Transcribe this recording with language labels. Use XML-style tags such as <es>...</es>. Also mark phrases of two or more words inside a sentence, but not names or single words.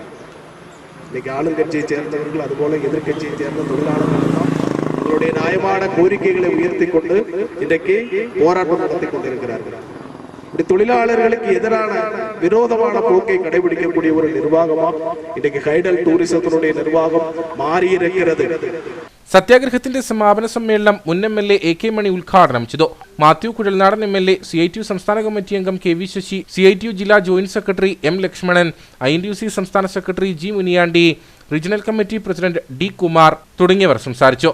<ta>இன்னைக்கு ஆளுங்கட்சியை சேர்ந்தவர்கள் அதுபோல எதிர்கட்சியை சேர்ந்த தொழிலாளர்கள் தான் அவர்களுடைய நியாயமான கோரிக்கைகளை உயர்த்தி கொண்டு இன்றைக்கு போராட்டம் நடத்தி கொண்டிருக்கிறார்கள். இப்படி தொழிலாளர்களுக்கு எதிரான விரோதமான போக்கை கடைபிடிக்கக்கூடிய ஒரு நிர்வாகமா இன்றைக்கு ஹைடல் டூரிசத்தினுடைய நிர்வாகம் மாறி இருக்கிறது.</ta> <ml>സത്യാഗ്രഹത്തിന്റെ സമാപന സമ്മേളനം മുൻ MLA AK മണി ഉദ്ഘാടനം ചെയ്തു. മാത്യു കുഴൽനാടൻ MLA, CITU സംസ്ഥാന കമ്മിറ്റി അംഗം KV ശശി, CITU ജില്ലാ ജോയിന്റ് സെക്രട്ടറി M ലക്ഷ്മണൻ, INTUC സംസ്ഥാന സെക്രട്ടറി G മുനിയാണ്ടി, റീജിയണൽ കമ്മിറ്റി പ്രസിഡന്റ് D കുമാർ തുടങ്ങിയവർ സംസാരിച്ചു.</ml>